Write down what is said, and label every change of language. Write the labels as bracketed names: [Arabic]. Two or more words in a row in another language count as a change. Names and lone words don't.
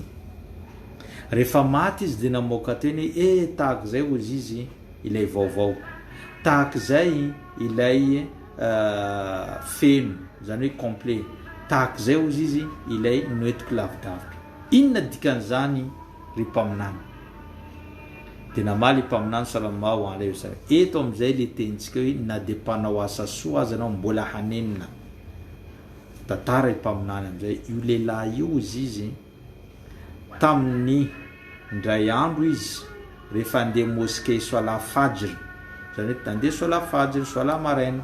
[Malagasy] Rehefa maty izy dia namoaka teny tahaka zay ozy izy ilay vaovao, tahaka zay ilay feno, zany hoe complet, tahaka zay ozy izy ilay noetiko lavidavitra. Inona dikan'izany ry mpaminany? Dia namaly mpaminany [Arabic] صلى الله عليه وسلم. [Malagasy] Eto amin'izay le tenitsika hoe na dia mpanao asa soa aza anao mbola hanenina. Tantara mpaminany amin'izay io lehilahy io izy izy tamin'ny ndray andro izy rehefa andeha moskey soala fajr, zany hoe andeha soala fajr, soala maraina.